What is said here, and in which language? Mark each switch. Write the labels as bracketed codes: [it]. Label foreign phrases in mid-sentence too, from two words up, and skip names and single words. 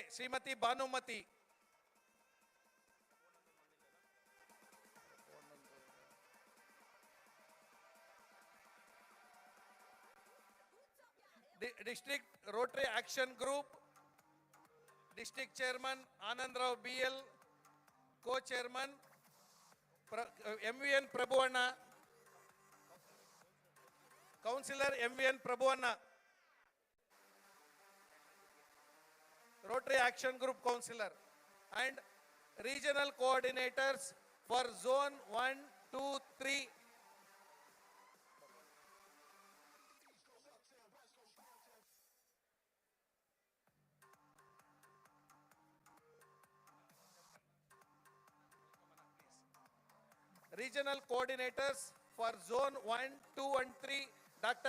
[en] Srimati Banumati. District Rotary Action Group District Chairman Anand Rao BL, Co-Chairman MVN Prabhuanna, Councillor MVN Prabhuanna, Rotary Action Group Councillor, and Regional Coordinators for Zone 1, 2, 3. Regional Coordinators for Zone 1, 2 and 3, Dr.